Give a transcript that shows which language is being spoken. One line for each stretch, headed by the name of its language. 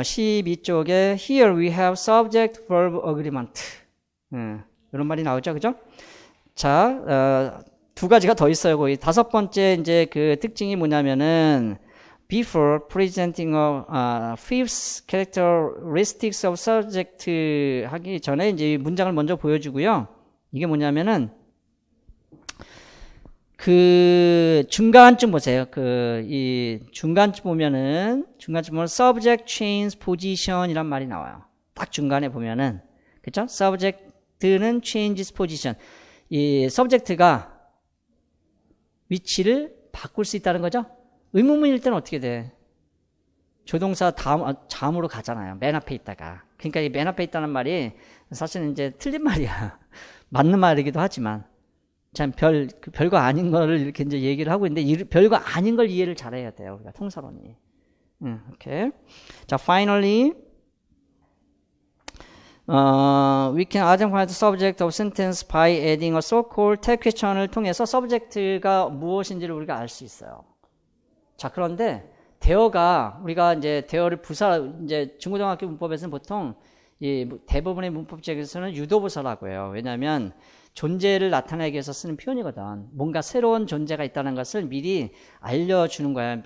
Korean: 12쪽에
English: Here we have subject verb agreement.
Korean: 이런 말이 나오죠. 그죠? 자, 두 가지가 더 있어요. 거기 다섯 번째 이제 그 특징이 뭐냐면은
English: before presenting a fifth characteristics of subject
Korean: 하기 전에 이제 문장을 먼저 보여주고요. 이게 뭐냐면은 그 중간쯤 보세요. 이 중간쯤 보면
English: subject change position
Korean: 이란 말이 나와요. 딱 중간에 보면은 그렇죠? subject는 changes position. 이 subject가 위치를 바꿀 수 있다는 거죠. 의문문일 때는 어떻게 돼? 조동사 다음으로 가잖아요. 맨 앞에 있다가. 그러니까 이 맨 앞에 있다는 말이 사실은 이제 틀린 말이야. 맞는 말이기도 하지만. 참 별거 아닌 거를 이렇게 이제 얘기를 하고 있는데 별거 아닌 걸 이해를 잘해야 돼요. 우리가 통사론이. 오케이.
English: 자, finally we can identify the subject of sentence by adding a so-called tag question을 통해서
Korean: subject가 무엇인지를 우리가 알 수 있어요. 자, 그런데 대어가 우리가 이제 대어를 이제 중고등학교 문법에서는 보통 이 대부분의 문법책에서는 유도부사라고 해요. 왜냐하면 존재를 나타내기 위해서 쓰는 표현이거든. 뭔가 새로운 존재가 있다는 것을 미리 알려주는 거야.